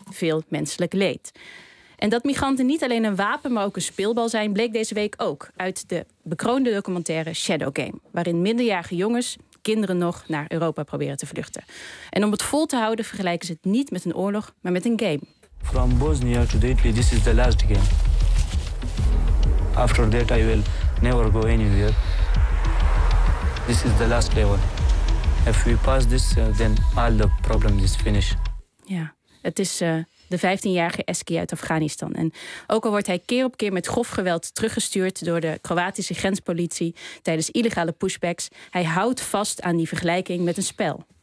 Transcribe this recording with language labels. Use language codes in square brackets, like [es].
[nl] Veel menselijk leed. En dat migranten niet alleen een wapen, maar ook een speelbal zijn, bleek deze week ook uit de bekroonde documentaire Shadow Game, waarin minderjarige jongens, kinderen nog, naar Europa proberen te vluchten. En om het vol te houden vergelijken ze het niet met een oorlog, maar met een game. [en] From Bosnia to Italy, this is the last game. After that, I will never go anywhere. This is the last level. If we pass this, then all the problems is finished. [nl] Ja, het is de 15-jarige Eski uit Afghanistan. En ook al wordt hij keer op keer met grof geweld teruggestuurd door de Kroatische grenspolitie tijdens illegale pushbacks, hij houdt vast aan die vergelijking met een spel.